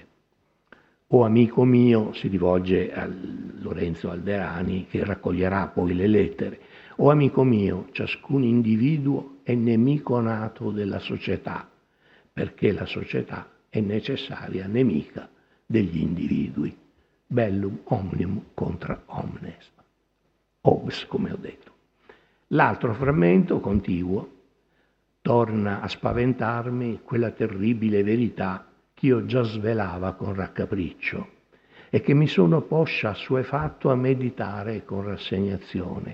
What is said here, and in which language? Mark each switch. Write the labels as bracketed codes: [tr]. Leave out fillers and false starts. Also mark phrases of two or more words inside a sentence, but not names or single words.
[it] O amico mio, si rivolge a Lorenzo Alderani, che raccoglierà poi le lettere, o amico mio, ciascun individuo è nemico nato della società, perché la società è necessaria nemica degli individui. [la] Bellum omnium contra omnes. [it] Hobbes, come ho detto. L'altro frammento contiguo, torna a spaventarmi quella terribile verità che io già svelava con raccapriccio e che mi sono poscia assuefatto a meditare con rassegnazione.